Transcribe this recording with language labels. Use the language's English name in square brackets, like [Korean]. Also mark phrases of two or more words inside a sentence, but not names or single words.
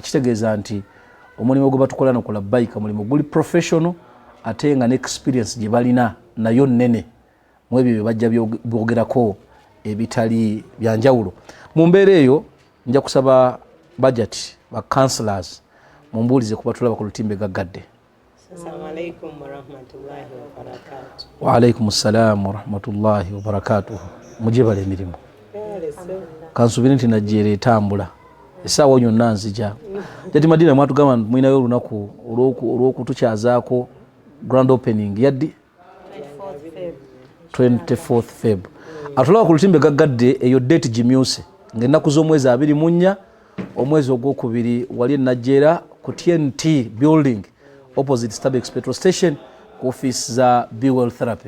[Ganda] Kitegeeza nti omulimu gwe batukola ku Labbaika mulimu guli professional ate nga n'experience gye balina nayo nnene mu ebyo bye bajja byogerako ebitali byanjawulo. Mu mbeera eyo nja kusaba budget ba counselors mumbuulize ku batulaba ku lutimbe gaggadde. [Arabic] السلام عليكم ورحمة الله وبركاته. وعليكم السلام ورحمة الله وبركاته. [Ganda] Mujibale emirimu. Kansubiri nti najjera etambula essaawa yonna nzija. Jati Madina mwatugamba mwinayo olunaku olw'okutukyazaako [English] grand opening [Ganda] yaddi 24th Feb. Atulaba ku lutimbe gaggadde eyo date gimyuse ng'ennaku z'omwezi 24 omwezi ogwokubiri wali najjera ku TNT building [English] opposite Starbucks petrol station [Ganda] ku office za Bilal therapy.